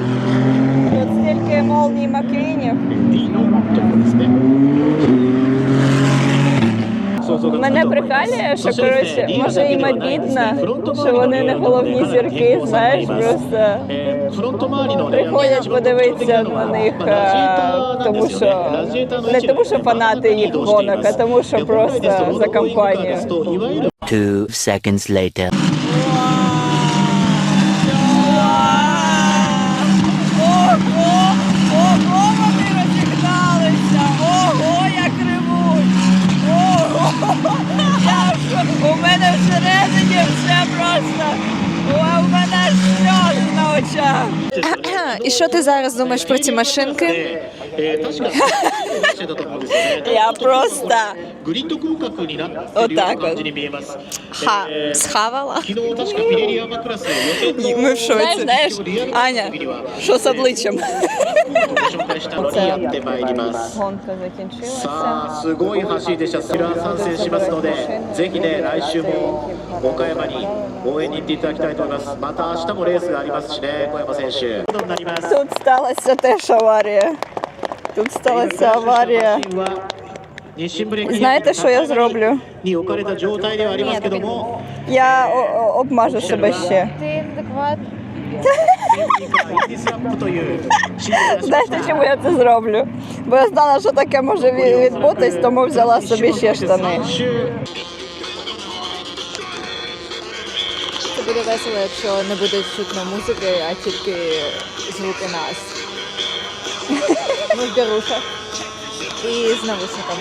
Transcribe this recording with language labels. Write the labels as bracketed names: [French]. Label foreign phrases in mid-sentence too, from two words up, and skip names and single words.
[Ukrainian] Тут стільки молній Маквінів. Мене прикалює, що, коротше, може їм обідно, що вони не головні зірки, знаєш, просто приходять подивитися на них, тому що, не тому що фанати їх гонок, а тому що просто за компанію. [English] 2 seconds later. [Ukrainian] Ого, вони розігналися! Ого, як ревуть! Ого! У мене всередині все просто... У мене сльози на очах. обличчя. І що ти зараз думаєш про ці машинки? [Japanese] 確かにだと思うんですよね。 [Ukrainian] Я просто [Japanese] グリッド広角になってるような感じに見えます。 [Ukrainian] Схавала? [Japanese] 昨日確かピレリアマクラス予選の [Ukrainian] ми в шоці. Знаєш, Аня, що з обличчям? [Japanese] 紹介したのにやってまいります。 [Ukrainian] Гонка закінчилася. [Japanese] さあすごい走りでした。スラー参戦しますので、ぜひね来週も岡山に応援に行っていただきたいと思います。また明日もレースがありますしね、小山選手。ことになります。 [Ukrainian] Тут сталася теж аварія. Тут сталася аварія. Знаєте, що я зроблю? [Japanese] に置かれた状態ではありますけども、 [Ukrainian] Я обмажу себе ще. [Japanese] インディスラップというシーンが [Ukrainian] Знаєте, чому я це зроблю? Бо я знала, що таке може відбутись, тому взяла собі ще штани. Це буде весело, якщо не буде чутно музики, а тільки звуки нас. Ми в берушах і з навушниками.